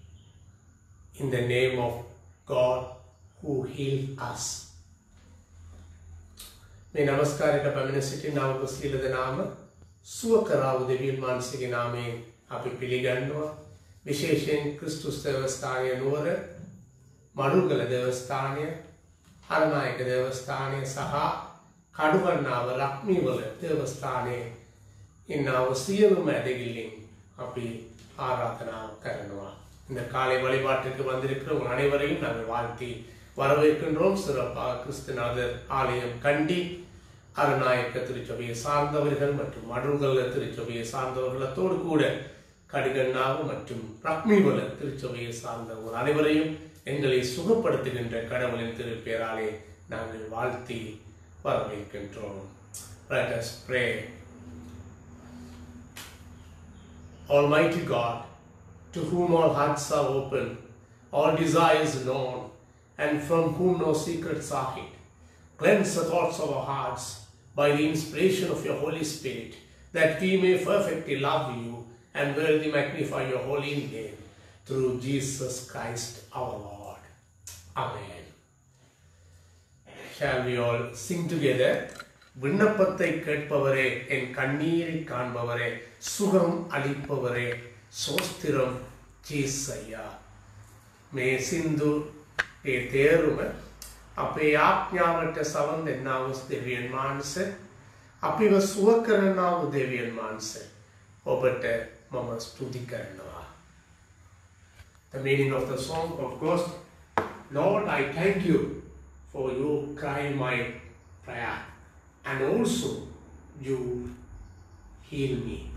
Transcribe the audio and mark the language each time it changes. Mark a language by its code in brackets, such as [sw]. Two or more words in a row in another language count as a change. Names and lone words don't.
[en] in the name of God who healed us. [si] මේ නමස්කාරයට පැමිණ සිටින අප සියලු දෙනාම සුව කරා වූ දෙවියන් වහන්සේගේ නාමයෙන් අපි පිළිගන්නවා. විශේෂයෙන් ක්‍රිස්තුස් දේවස්ථානයේ නුවර, මඩුල්ගල දේවස්ථානය, හරනායක දේවස්ථානය සහ කඩුවන්නාව ලක්මිවල දේවස්ථානයේ ඉන්නව සියලුම ඇදහිල්ලෙන් අපි ආරාධනා කරනවා. [ta] இந்த காலை வழிபாட்டுக்கு வந்திருக்கிற அனைவரையும் நாங்கள் வாழ்த்தி வரவேற்கின்றோம். சிறப்பாக கிறிஸ்துநாதர் ஆலயம் கண்டி அருநாயக்க திருச்சபையை சார்ந்தவர்கள் மற்றும் மடுகல்ல திருச்சபையை சார்ந்தவர்களத்தோடு கூட கடிகண்ணாவு மற்றும் ரக்மிவல திருச்சபையை சார்ந்தவர்கள் அனைவரையும் எங்களை சுகப்படுத்துகின்ற கடவுளின் திருப்பெயராலே நாங்கள் வாழ்த்தி வரவேற்கின்றோம். [en] Let us pray. Almighty God, to whom all hearts are open, all desires known, and from whom no secrets are hid, cleanse the thoughts of our hearts by the inspiration of your Holy Spirit, that we may perfectly love you and worthily magnify your holy name, through Jesus Christ our Lord. Amen. Shall we all sing together? [ta] விண்ணப்பத்தை கேட்பவரே, என் கண்ணீரை காண்பவரே, சுகம் அளிப்பவரே, සෝස්තිරම් ජීසయ్యా. [si] මේ සින්දු ඒ තේරුම අපේ ආඥාවට සවන් දෙන්නා වූ දෙවියන් වහන්සේ අපිව සුව කරනා වූ දෙවියන් වහන්සේ ඔබට මම ස්තුති කරනවා. [en] The meaning of the song, of course, Lord, I thank you for you crying my prayer and also you heal me.